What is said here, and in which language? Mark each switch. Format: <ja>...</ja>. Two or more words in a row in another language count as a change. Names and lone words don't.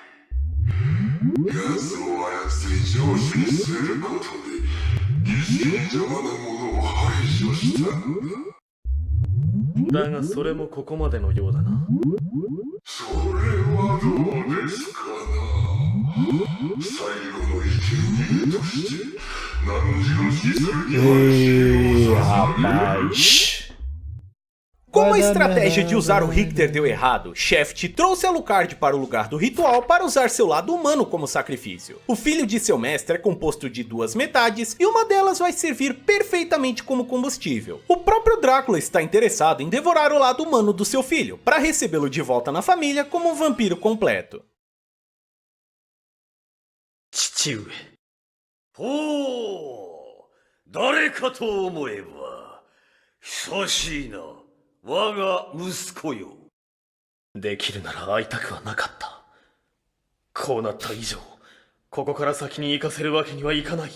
<ja>奴を操り上司にすることで儀式に邪魔なものを排除したのだ。だがそれもここまでのようだな。それはどうですかな。最後の生贄として何時の死する気は</ja> <pt>Rapaz. Como a estratégia de usar o Richter deu errado, Shaft trouxe Alucard para o lugar do ritual para usar seu lado humano como sacrifício. O filho de seu mestre é composto de duas metades e uma delas vai servir perfeitamente como combustível. O próprio Drácula está interessado em devorar o lado humano do seu filho, para recebê-lo de volta na família como um vampiro completo.</pt> <ja>父上。ほう、誰かと思えば久しいな。我が息子よ。できるなら会いたくはなかった。こうなった以上、ここから先に行かせるわけにはいかない。</ja>